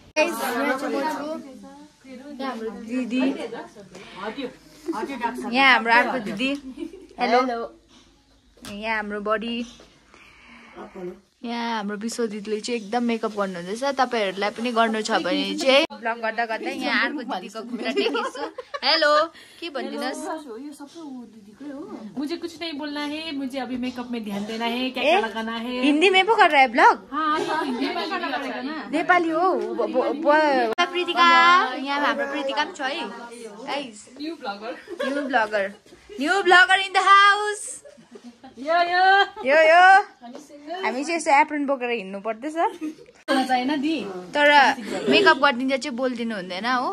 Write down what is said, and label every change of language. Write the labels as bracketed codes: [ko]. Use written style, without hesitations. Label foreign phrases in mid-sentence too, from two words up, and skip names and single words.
[ne] हाम्रो दिदी, यहाँ हाम्रो अर्को दिदी, हेलो। यहाँ हाम्रो बडी, यहाँ हाम्रो विश्व दिदीले चाहिँ एकदम मेकअप गर्नुहुँदैछ। तपाईहरुलाई पनि गर्नु छ भने चाहिँ ब्लग गर्दा गर्दा यहाँ अर्को दिदीको खुट्टा टेकेछु। हेलो, के भन्दिनस्? [hi] ये सब तो वो दीदी का हो। मुझे कुछ नहीं बोलना है, मुझे अभी मेकअप में ध्यान देना है, क्या क्या लगाना है। हिंदी में भी कर रहा है ब्लॉग? हाँ, तो हिंदी में करना पड़ेगा ना। [ne] नेपाली हो। प्रीतिका, यहाँ हाम्रो प्रीतिका पनि छ है गाइस। [en] New blogger in the house. [ne] यो हामी चाहिँ यसो एप्रोन बोकेर हिँड्नु पर्दैछ। तर मेकअप गरिदिन्छ चाहिँ बोल्दिनु हुँदैन हो।